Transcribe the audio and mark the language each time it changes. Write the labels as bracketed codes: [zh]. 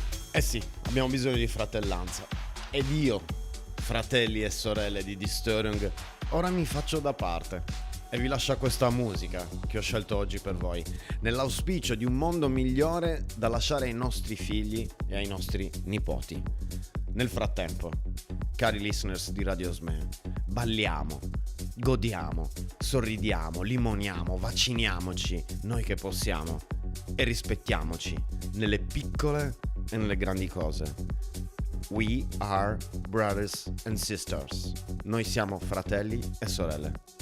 [it] Eh sì, abbiamo bisogno di fratellanza. Ed io, fratelli e sorelle di Disturbing, ora mi faccio da parte e vi lascio questa musica che ho scelto oggi per voi, nell'auspicio di un mondo migliore da lasciare ai nostri figli e ai nostri nipoti. Nel frattempo, cari listeners di Radio Sme, balliamo, godiamo, sorridiamo, limoniamo, vacciniamoci, noi che possiamo, e rispettiamoci nelle piccole e nelle grandi cose. [en] We are brothers and sisters. [it] Noi siamo fratelli e sorelle.